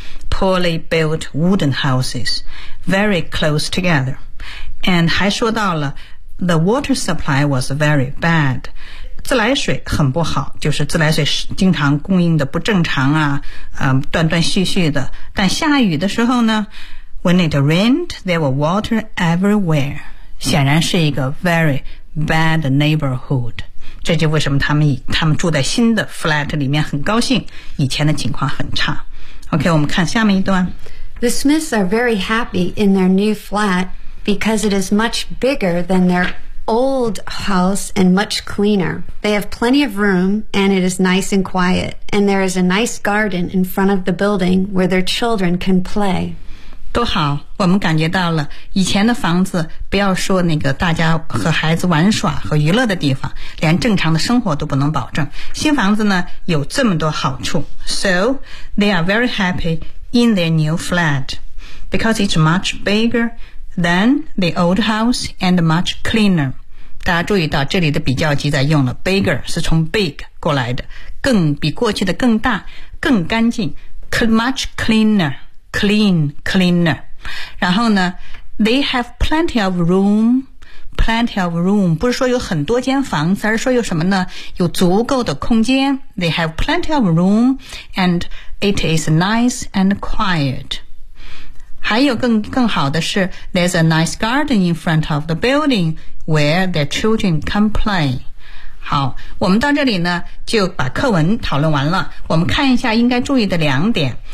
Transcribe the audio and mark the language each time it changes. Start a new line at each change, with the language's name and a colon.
English: poorly built wooden houses very close together， and 还说到了 The water supply was very bad.
Chinese: 自来水很不好，就是自来水经常供应的不正常啊，断断续续的。
English: 但下雨的时候呢， When it rained, there were water everywhere.
Chinese: 显然是一个 very bad neighborhood. 这就为什么他们住在新的 flat 里面很高兴，以前的情况很差。 OK, 我们看下面一段。
English: The Smiths are very happy in their new flat. Because it is much bigger than their old house and much cleaner. They have plenty of room and it is nice and quiet. And there is a nice garden in front of the building where their children can play.
Chinese: 多好，我们感觉到了以前的房子不要说那个大家和孩子玩耍和娱乐的地方，连正常的生活都不能保证。新房子呢有这么多好处。
English: So, they are very happy in their new flat. Because it's much biggerThen the old house and much cleaner.
Chinese: 大家注意到这里的比较级在用了 bigger 是从 big 过来的，更比过去的更大，更干净 much cleaner, cleaner. 然后呢 ， they have plenty of room. Plenty of room 不是说有很多间房子，而是说有什么呢？有足够的空间。
English: They have plenty of room, and it is nice and quiet. 还有更好的是 There's a nice garden in front of the building where their children can play.
Chinese: 好，我们到这里呢就把课文讨论完了。我们看一下应该注意的两点。